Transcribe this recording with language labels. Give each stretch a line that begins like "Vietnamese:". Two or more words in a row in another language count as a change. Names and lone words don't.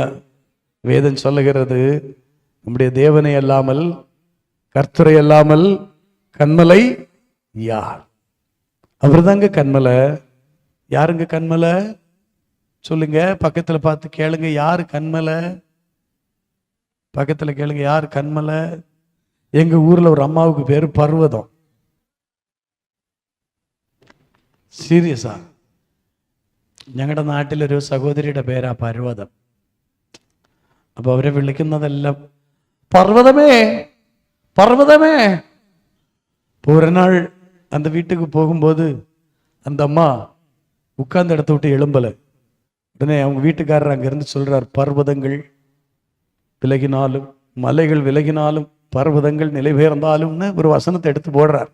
Tamil: வேதம் சொல்லுகிறது, நம்முடைய தேவனை அல்லாமல், கர்த்தரை அல்லாமல் கன்மலை யார்? அவர்தாங்க கன்மலை. யாருங்க கன்மலை? சொல்லுங்க. பக்கத்துல பார்த்து கேளுங்க, யாரு கன்மலை? பக்கத்துல கேளுங்க, யாரு கன்மலை? எங்க ஊர்ல ஒரு அம்மாவுக்கு பேரு பர்வதம்.
Malayalam: സീരിയസാ. ഞങ്ങളുടെ നാട്ടിലൊരു സഹോദരിയുടെ പേരാ പർവ്വതം. അപ്പൊ അവരെ വിളിക്കുന്നതെല്ലാം പർവ്വതമേ பர்வதமே.
Tamil: ஒரு நாள் அந்த வீட்டுக்கு போகும்போது அந்த அம்மா உட்கார்ந்த இடத்த விட்டு எழும்பல. உடனே அவங்க வீட்டுக்காரர் அங்கிருந்து சொல்றார், பர்வதங்கள் விலகினாலும் மலைகள் விலகினாலும் பர்வதங்கள் நிலை பெயர்ந்தாலும்னு ஒரு வசனத்தை எடுத்து போடுறார்.